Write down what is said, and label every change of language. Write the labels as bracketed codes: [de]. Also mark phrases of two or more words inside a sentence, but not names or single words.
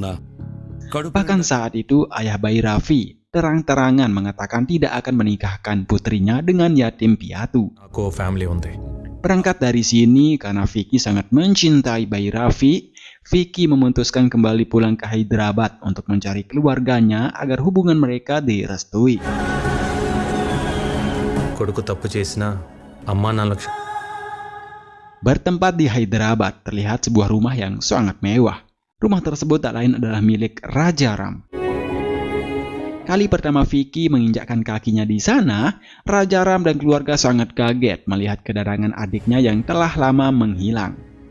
[id] Bahkan saat itu, ayah Bayi Raffi terang-terangan mengatakan tidak akan menikahkan putrinya dengan yatim piatu. Berangkat dari sini, karena Vicky sangat mencintai Bayi Raffi, Vicky memutuskan kembali pulang ke Hyderabad untuk mencari keluarganya agar hubungan mereka direstui. [te] కొడుకు తప్పు చేసినా అమ్మా నాన్నలకు [id] Bertempat di Hyderabad, terlihat sebuah rumah yang sangat mewah. Rumah tersebut tak lain adalah milik Raja Ram. Kali pertama Vicky menginjakkan kakinya di sana, Raja Ram dan keluarga sangat kaget melihat kedatangan adiknya yang telah lama menghilang.